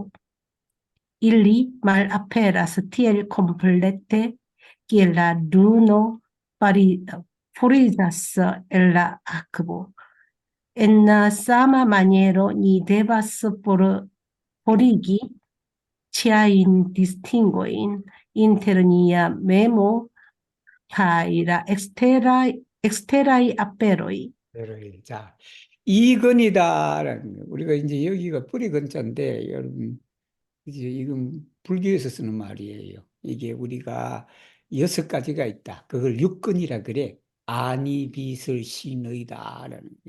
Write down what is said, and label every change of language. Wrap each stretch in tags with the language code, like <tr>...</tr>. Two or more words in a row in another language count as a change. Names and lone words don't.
<eo>Ili malaperas tiel komplete kiel la luno forigas el la akvo. En la sama maniero ni devas forigi ĉiajn distingojn inter nia memo kaj la eksteraj aperoj.</eo> <ko>자, 이건이다라는 거. 우리가 이제 여기가 뿌리 근자인데 여러분 이제 이건 불교에서 쓰는 말이에요. 이게 우리가 6가지가 있다. 그걸 육근이라 그래. 아니 빛을 신의다라는 게.</ko>